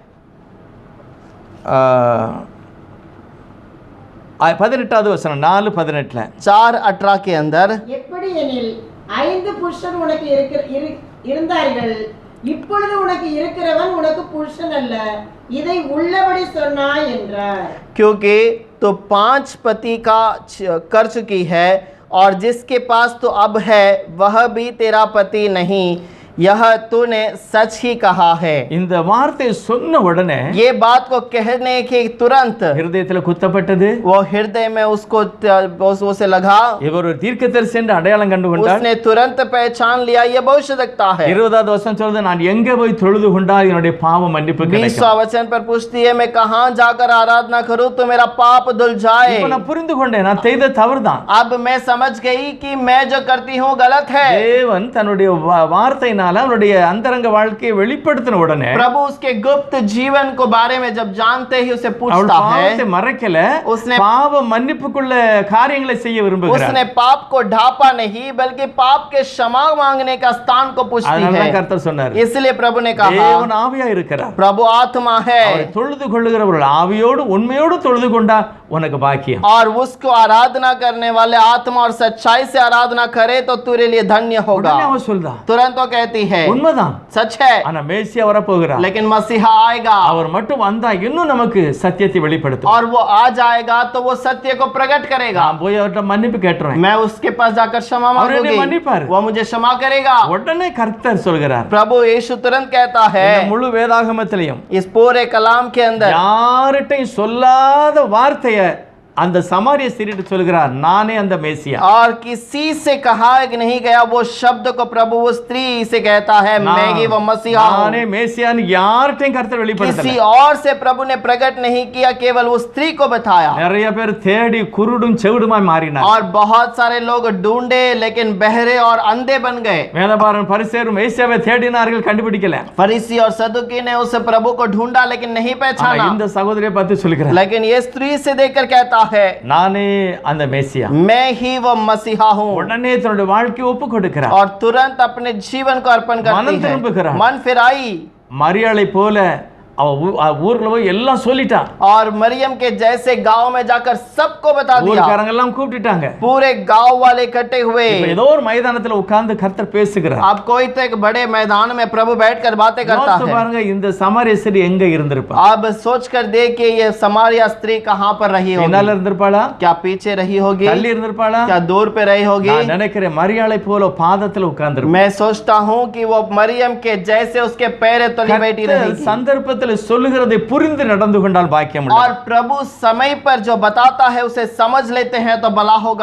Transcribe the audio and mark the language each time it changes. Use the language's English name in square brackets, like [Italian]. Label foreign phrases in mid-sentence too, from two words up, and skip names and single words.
[Tamil] 18வது வசனம் 4:18 [Hindi] 4:18 के अंदर, [Tamil] எப்படி எனில் 5 புருஷன் உனக்கு இருந்தார்கள், இப்பொழுது உனக்கு இருக்கிறவன் உனக்கு புருஷன் அல்ல, இதை உள்ளபடி சொன்னாய் என்றார்। [Hindi] क्योंकि तो 5 पति का कर चुकी है, और जिसके पास तो अब है वह भी तेरा पति नहीं, यह तूने सच ही कहा है। [Tamil] இந்த வார்த்தை சொன்ன உடனே [Hindi] ये बात को कहने के तुरंत [Tamil] இருதயத்துல குத்தப்பட்டது. [Hindi] वो हृदय में उसको उसे लगा, [Tamil] இவர் ஒரு தீர்க்கதரிசி என்று அடையாளம் கண்டு கொண்டார். [Hindi] उसने तुरंत पहचान लिया ये भविष्यवक्ता है। [Tamil] 20வது வசனம் சொல்றது, நான் எங்க போய் தொழுது கொண்டால் என்னுடைய பாவ மன்னிப்பு கிடைக்கும். [Hindi] 20वां वचन पर पूछती है, मैं कहां जाकर आराधना करूं तो मेरा पाप धुल जाए। [Tamil] இப்ப நான் புரிந்து கொண்டேன், நான் செய்த தவறுதான். [Hindi] अब मैं समझ गई कि मैं जो करती हूं गलत है। [Tamil] தேவன் தன்னுடைய வார்த்தையினால அவருடைய அந்தரங்க வாழ்க்கையை வெளிப்படுத்தின உடனே [Hindi] प्रभु उसके गुप्त जीवन को बारे में जब जानते ही उसे [Tamil] அவள் [Hindi] पूछता [Tamil] பாவத்தை [Hindi] है, [Tamil] மறைக்கல, [Hindi] उसने [Tamil] பாவ மன்னிப்புக்குள்ள காரியங்களை செய்ய விரும்புகிறார். [Hindi] उसने पाप को ढापा नहीं बल्कि पाप के क्षमा मांगने का स्थान को पूछती [Tamil] அதனால [Hindi] है। [Tamil] கர்த்தர் சொன்னார், [Hindi] इसलिए प्रभु ने कहा, [Tamil] தேவன் ஆவியா இருக்கிறார். [Hindi] प्रभु आत्मा है, [Tamil] அவரை தொழுது கொள்ளுகிறவர்கள் ஆவியோடு உண்மையோடு தொழுது கொண்டா உனக்கு பாக்கியம். [Hindi] और उसको आराधना करने वाले आत्मा और सच्चाई से आराधना करे तो तेरे लिए धन्य होगा। [Tamil] உடனே அவ சொல்றா, [Hindi] तुरंत वो कहती है [Tamil] உண்மைதான், [Hindi] सच है, [Tamil] ஆனா மேசியா வரப்போகிறார். [Hindi] लेकिन मसीहा आएगा [Tamil] அவர் மட்டும் வந்தா இன்னும் நமக்கு சத்தியத்தை வெளிப்படுத்தும். [Hindi] और वो आ जाएगा तो वो सत्य को प्रकट करेगा। [Tamil] நான் போய் அவர்ட்ட மன்னிப்பு கேட்டுறேன். [Hindi] मैं उसके पास जाकर क्षमा और इन्हें मन्नी मांगूंगी, पर। वो मुझे क्षमा करेगा। [Tamil] உடனே கர்த்தர் சொல்கிறார், [Hindi] प्रभु यीशु तुरंत कहता है [Tamil] இந்த முழு வேதாகமத்திலையும் [Hindi] इस पूरे कलाम के अंदर [Tamil] யார்கிட்டையும் சொல்லாத வார்த்தையை அந்த சமாரிய ஸ்திரீட்டு சொல்கிறார், நானே அந்த மேசியா. [Hindi] और किसी से कहा नहीं गया वो शब्द को प्रभु वो स्त्री से कहता है मैं ही वो मसीहा [Tamil] நானே [Hindi] हूं। [Tamil] மேசியான்னு யார்கிட்டையும் கர்த்தர் [Hindi] किसी [Tamil] வெளிப்படுத்தல. [Hindi] और से प्रभु ने प्रकट नहीं किया, केवल वो स्त्री को बताया। [Tamil] நிறைய பேர் தேடி குருடும் செவிடுமாய் மாறினார். [Hindi] और बहुत सारे लोग ढूंढे लेकिन बहरे और अंधे बन गए। [Tamil] வேதபாரன் பரிசேயரும் மேசியாவை தேடினார்கள், கண்டுபிடிக்கல. [Hindi] फरीसी और सदुकी ने उस प्रभु को ढूंढा लेकिन नहीं [Tamil] ஆனா [Hindi] पहचाना। [Tamil] இந்த சகோதரியை பார்த்து சொல்கிறார், [Hindi] लेकिन ये स्त्री से देखकर कहता है [Tamil] நானே அந்த மேசியா. [Hindi] मैं ही वो मसीहा हूँ। [Tamil] உடனே தன்னுடைய வாழ்க்கையை ஒப்பு கொடுக்கிறார். [Hindi] और तुरंत अपने जीवन को अर्पण करती मन है, [Tamil] திரும்புகிறார்। [Hindi] मन फिराई। [Tamil] மரியாளை போல அவ ஊர்ல போய் எல்லாம் சொல்லிட்டா. [Hindi] और मरियम के जैसे गांव में जाकर सबको बता दिया। [Tamil] ஊர்க்காரங்க எல்லாம் கூப்பிட்டுட்டாங்க. [Hindi] पूरे गांव वाले इकट्ठे हुए। [Tamil] இப்ப ஏதோ ஒரு மைதானத்துல உட்கார்ந்து கர்த்தர் பேசுகிறார். [Hindi] अब कोई तो एक बड़े मैदान में प्रभु बैठकर बातें करता [Tamil] யோசித்து [Hindi] है। [Tamil] பாருங்க, இந்த சமாரிய ஸ்திரீ எங்க இருந்திருப்பா? [Hindi] अब सोच कर देखिए ये समारिया स्त्री कहाँ पर रही [Tamil] பின்னால [Hindi] होगी? [Tamil] இருந்திருப்பாளா? [Hindi] क्या पीछे रही होगी? [Tamil] தள்ளி இருந்திருப்பாளா? [Hindi] क्या दूर पे रही होगी? [Tamil] நான் நினைக்கிறேன் மரியாளை போல பாதத்துல உட்கார்ந்திருப்பா. [Hindi] मैं सोचता हूँ कि वो मरियम के जैसे उसके पैर तले बैठी [Tamil] கர்த்தர் [Hindi] रहेगी। [Tamil] சந்தர்ப்பத்தில் சொல்லுகிறதை புரிந்து நடந்து கொண்டால் பாக்கியம் உண்டு. [Hindi] और प्रभु समय पर जो बताता है उसे समझ लेते हैं तो भला होगा।